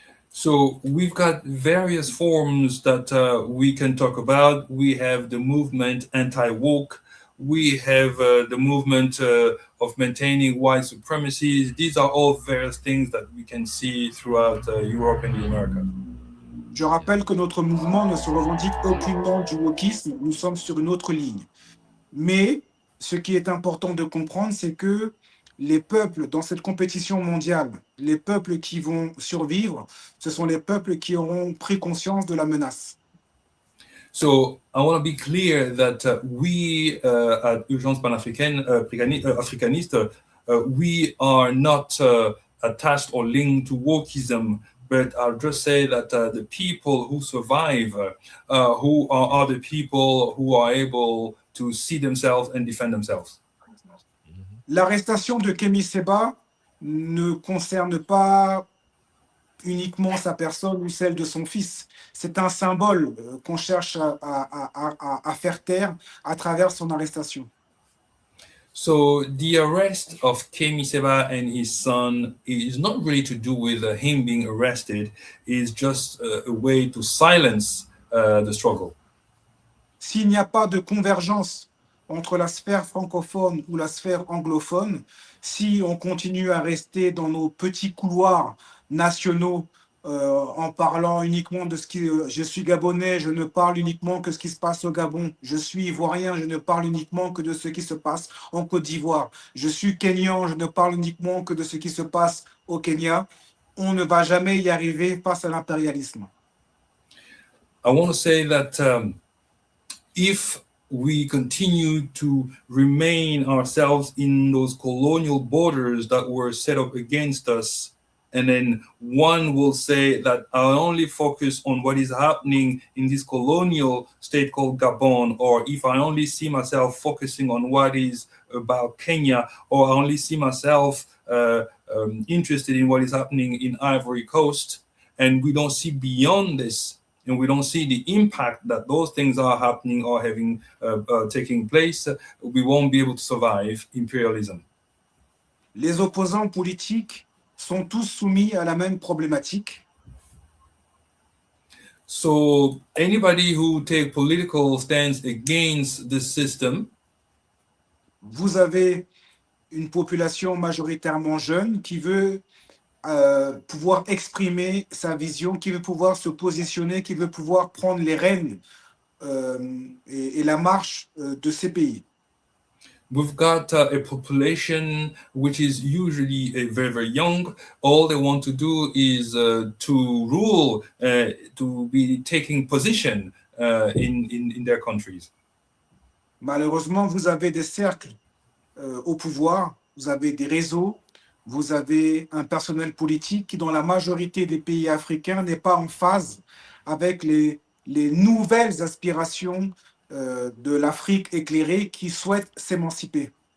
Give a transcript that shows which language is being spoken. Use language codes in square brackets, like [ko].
[en] So we've got various forms that we can talk about. We have the movement anti-woke. We have the movement of maintaining white supremacy. These are all various things that we can see throughout Europe and America. [fr] Je rappelle que notre mouvement ne se revendique aucunement du wokisme, nous sommes sur une autre ligne. Mais ce qui est important de comprendre, c'est que les peuples dans cette compétition mondiale, les peuples qui vont survivre, ce sont les peuples qui auront pris conscience de la menace. [en] So I want to be clear that we at Urgences Panafricanistes, we are not attached or linked to wokeism, but I'll just say that the people who survive, who are the people who are able to see themselves and defend themselves. [fr] L'arrestation de Kemi Seba ne concerne pas uniquement sa personne ou celle de son fils. C'est un symbole qu'on cherche à faire taire à travers son arrestation. [en] So the arrest of Kemi Seba and his son is not really to do with him being arrested. It's just a way to silence the struggle. [fr] S'il n'y a pas de convergence entre la sphère francophone ou la sphère anglophone, si on continue à rester dans nos petits couloirs nationaux en parlant uniquement de ce qui... je suis gabonais, je ne parle uniquement que ce qui se passe au Gabon. Je suis ivoirien, je ne parle uniquement que de ce qui se passe en Côte d'Ivoire. Je suis kenyan, je ne parle uniquement que de ce qui se passe au Kenya. On ne va jamais y arriver face à l'impérialisme. [en] I want to say that if we continue to remain ourselves in those colonial borders that were set up against us, and then one will say that I'll only focus on what is happening in this colonial state called Gabon, or if I only see myself focusing on what is about Kenya, or I only see myself interested in what is happening in Ivory Coast, and we don't see beyond this, and we don't see the impact that those things are happening or having taking place, we won't be able to survive imperialism. [fr] Les opposants politiques sont tous soumis à la même problématique. [en] So anybody who take political stance against the system, [fr] vous avez une population majoritairement jeune qui veut pouvoir exprimer sa vision, qui veut pouvoir se positionner, qui veut pouvoir prendre les rênes et la marche de ces pays. [en] We've got a population which is usually very, very young. All they want to do is to rule, to be taking position in their countries. [fr] Malheureusement, vous avez des cercles au pouvoir, vous avez des réseaux, vous avez un personnel politique qui, dans la majorité des pays africains, n'est pas en phase avec les nouvelles aspirations de l'Afrique éclairée qui souhaite s'émanciper.